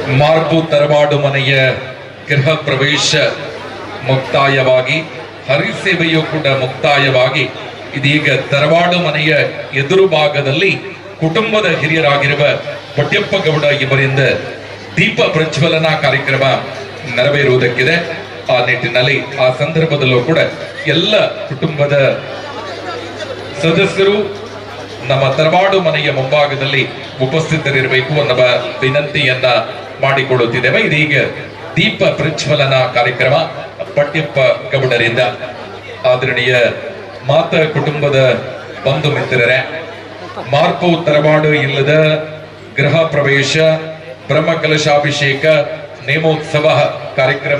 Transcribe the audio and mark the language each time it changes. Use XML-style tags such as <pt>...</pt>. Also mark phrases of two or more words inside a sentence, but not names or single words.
<kn>ಮಾರ್ಪು ತರವಾಡು ಮನೆಯ ಗೃಹ ಪ್ರವೇಶ ಮುಕ್ತಾಯವಾಗಿ ಹರಿಸೇವೆಯೂ ಕೂಡ ಮುಕ್ತಾಯವಾಗಿ ಇದೀಗ ತರವಾಡು ಮನೆಯ ಎದುರು ಭಾಗದಲ್ಲಿ ಕುಟುಂಬದ ಹಿರಿಯರಾಗಿರುವ ಪಟ್ಯಪ್ಪ ಗೌಡ ಇವರಿಂದ ದೀಪ ಪ್ರಜ್ವಲನಾ ಕಾರ್ಯಕ್ರಮ ನೆರವೇರುವುದಕ್ಕಿದೆ. ಆ ನಿಟ್ಟಿನಲ್ಲಿ ಆ ಸಂದರ್ಭದಲ್ಲೂ ಕೂಡ ಎಲ್ಲ ಕುಟುಂಬದ ಸದಸ್ಯರು ನಮ್ಮ ತರವಾಡು ಮನೆಯ ಮುಂಭಾಗದಲ್ಲಿ ಉಪಸ್ಥಿತರಿರಬೇಕು ಅನ್ನುವ ವಿನಂತಿಯನ್ನ ಮಾಡಿಕೊಳ್ಳುತ್ತಿದ್ದೇವೆ. ಇದೀಗ ದೀಪ ಪ್ರಜ್ವಲನಾ ಕಾರ್ಯಕ್ರಮ ಪಟ್ಯಪ್ಪ ಗೌಡರಿಂದ. ಆದರಣೀಯ ಮಾತ ಕುಟುಂಬದ ಬಂಧು ಮಿತ್ರರೇ, ಮಾರ್ಪು ತರವಾಡು ಇಲ್ಲದ ಗೃಹ ಪ್ರವೇಶ ಬ್ರಹ್ಮಕಲಶಾಭಿಷೇಕ ನೇಮೋತ್ಸವ ಕಾರ್ಯಕ್ರಮ</kn>